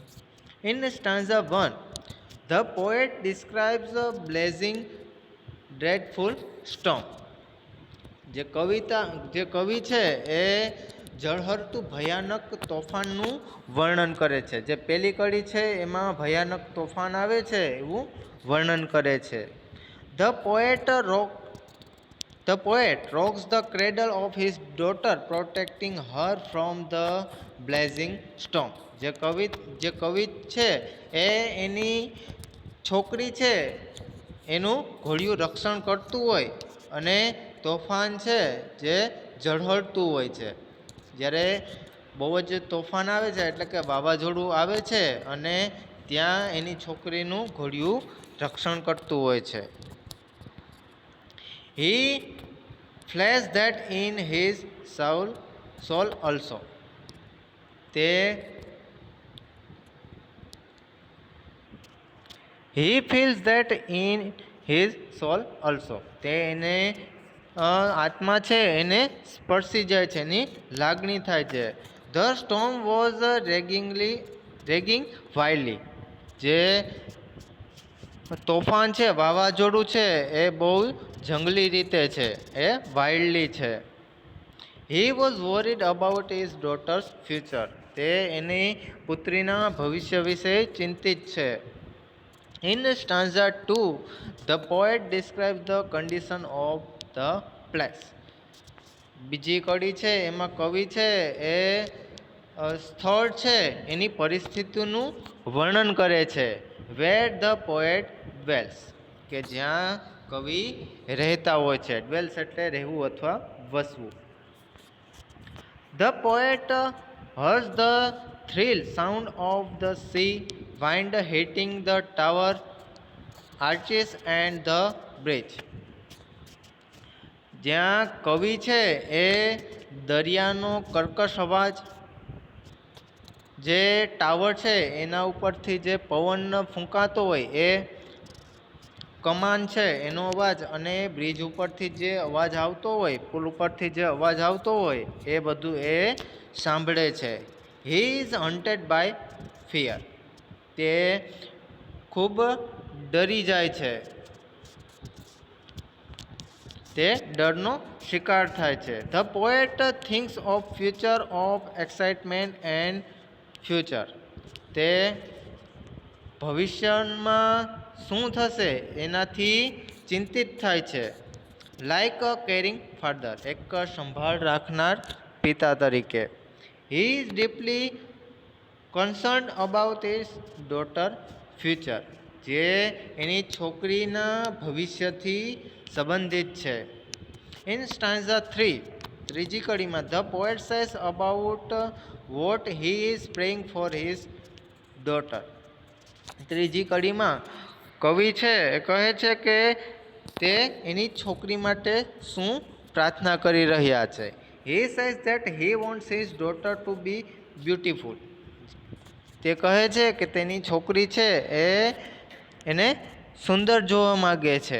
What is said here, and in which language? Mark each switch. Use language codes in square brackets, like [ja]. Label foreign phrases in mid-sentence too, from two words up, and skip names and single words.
[en] In stanza 1, the poet describes a blazing dreadful storm. [gu] જે કવિ છે એ ઝળહળતું ભયાનક તોફાનનું વર્ણન કરે છે. જે પહેલી કડી છે એમાં ભયાનક તોફાન આવે છે એવું વર્ણન કરે છે. [en] The poet rocks the cradle of his daughter, protecting her from the blazing storm. [gu] જે કવિ છે એ એની છોકરી છે એનું ઘોડિયું રક્ષણ કરતું હોય અને તોફાન છે જે ઝળહળતું હોય છે. જ્યારે બહુ જ તોફાન આવે છે એટલે કે વાવાઝોડું આવે છે અને ત્યાં એની છોકરીનું ઘોડિયું રક્ષણ કરતું હોય છે. [en] He flees that in his soul also. He feels that in his soul also. [gu] તે એને આત્મા છે એને સ્પર્શી જાય છે, એની લાગણી થાય છે. [en] The storm was raging wildly. [gu] જે તોફાન છે, વાવાઝોડું છે એ બહુ જંગલી રીતે છે, એ વાઇલ્ડલી છે. [en] He was worried about his daughter's future. [gu] તે એની પુત્રીના ભવિષ્ય વિશે ચિંતિત છે. [en] In stanza 2, the poet describes the condition of the place. [gu] બીજી કડી છે એમાં કવિ છે એ સ્થળ છે એની પરિસ્થિતિનું વર્ણન કરે છે. [en] Where the poet dwells, [gu] કે જ્યાં કવિ રહેતા હોય છે. ડ્વેલ્સ એટલે રહેવું અથવા વસવું. [en] The poet hears the thrill sound of the sea wind hitting the tower arches and the bridge. [gu] જ્યાં કવિ છે એ દરિયાનો કર્કશ અવાજ, જે ટાવર છે એના ઉપરથી જે પવન ફૂંકાતો હોય એ કમાન છે એનો અવાજ, અને બ્રિજ ઉપરથી જે અવાજ આવતો હોય, પુલ ઉપરથી જે અવાજ આવતો હોય એ બધું એ સાંભળે છે. [en] He is hunted by fear. [gu] તે ખૂબ ડરી જાય છે, તે ડરનો શિકાર થાય છે. [en] The poet thinks of future of excitement and future. [gu] તે ભવિષ્યમાં શું થશે એનાથી ચિંતિત થાય છે. [en] like a caring father, [gu] એક સંભાળ રાખનાર પિતા તરીકે. [en] He is deeply concerned about his daughter future. [gu] જે એની છોકરીના ભવિષ્યથી સંબંધિત છે. [en] In stanza 3, [gu] ત્રીજી કડીમાં, [en] the poet says about what he is praying for his daughter. [gu] ત્રીજી કડીમાં કવિ છે એ કહે છે કે તે એની છોકરી માટે શું પ્રાર્થના કરી રહ્યા છે. [en] He says that he wants his daughter to be beautiful. [gu] તે કહે છે કે તેની છોકરી છે એને સુંદર જોવા માગે છે.